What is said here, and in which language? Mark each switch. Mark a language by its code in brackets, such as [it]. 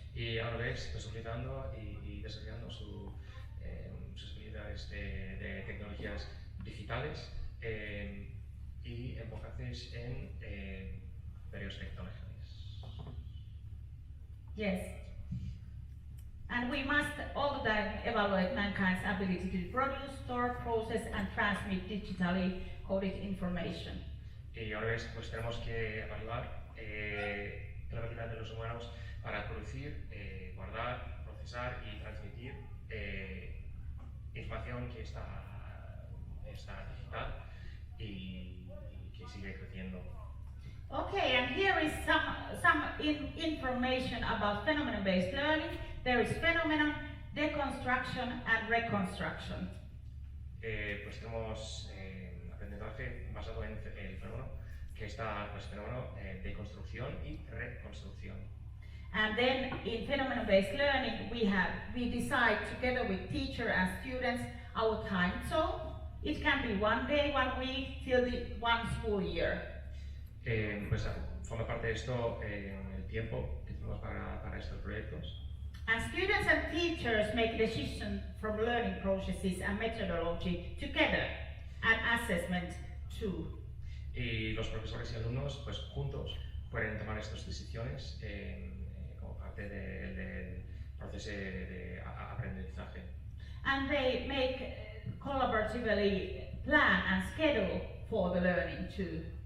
[es] y a la vez pues, utilizando y desarrollando sus habilidades de tecnologías digitales y enfocarse en varias tecnologías. [en] Yes. And we must all the time evaluate mankind's ability to produce, store, process, and transmit digitally coded information. [es] Y ahora pues tenemos que evaluar la habilidad de los humanos para producir, guardar, procesar y transmitir información que está digital y que sigue creciendo. [en] Okay, and here is some information about phenomenon-based learning. There is phenomenon, deconstruction, and reconstruction. [es] Pues tenemos aprendizaje basado en el fenómeno, que está pues fenómeno de construcción y reconstrucción. [en] And then in phenomenon-based learning, we decide together with teacher and students our time zone. It can be 1 day, 1 week, till the 1 school year. [es] Pues forma parte de esto el tiempo que tenemos para estos proyectos. [en] And students and teachers make decisions from learning processes and methodology together, and assessment too. [es] Y los profesores y alumnos, pues juntos, pueden tomar estas decisiones como parte del proceso de aprendizaje. [en] And they make collaboratively plan and schedule for the learning too.